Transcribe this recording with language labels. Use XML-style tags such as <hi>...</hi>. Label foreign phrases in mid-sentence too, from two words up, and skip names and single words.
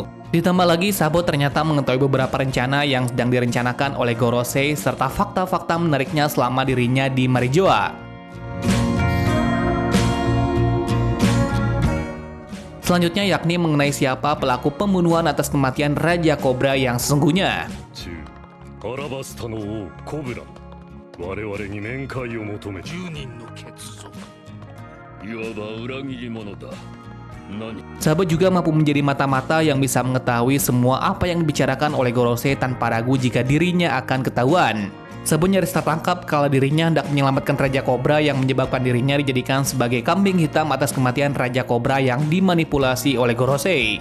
<id>Ditambah lagi, Sabo ternyata mengetahui beberapa rencana yang sedang direncanakan oleh Gorosei serta fakta-fakta menariknya selama dirinya di Marijoa. Selanjutnya yakni mengenai siapa pelaku pembunuhan atas kematian Raja Cobra yang sesungguhnya.</id> <ja>アラバスタの王コブラ、我々に面会を求め10 人の血族いわば裏切り者だ。何</ja> <id>Sabo juga mampu menjadi mata-mata yang bisa mengetahui semua apa yang dibicarakan oleh Gorosei tanpa ragu jika dirinya akan ketahuan. Sabo nyaris tertangkap kala dirinya hendak menyelamatkan Raja Kobra yang menyebabkan dirinya dijadikan sebagai kambing hitam atas kematian Raja Kobra yang dimanipulasi oleh Gorosei.</id>